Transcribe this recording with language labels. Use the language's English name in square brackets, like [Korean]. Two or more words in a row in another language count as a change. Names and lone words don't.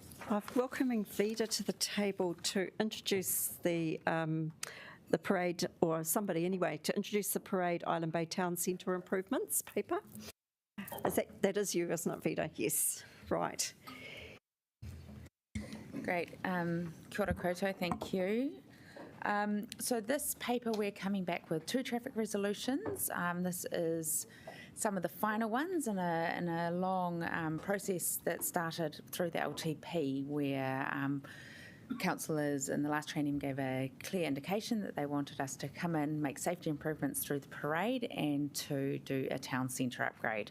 [English] I'm welcoming Vida to the table to introduce the parade, or somebody anyway, to introduce the parade Island Bay Town Centre improvements paper. That is you, isn't it, Vida? Yes, right. Great. [Māori] Kia ora koutou, [English] thank you. So this paper, we're coming back with 2 traffic resolutions. This is some of the final ones in a long process that started through the LTP, where councillors in the last training gave a clear indication that they wanted us to come in, make safety improvements through the parade and to do a town centre upgrade.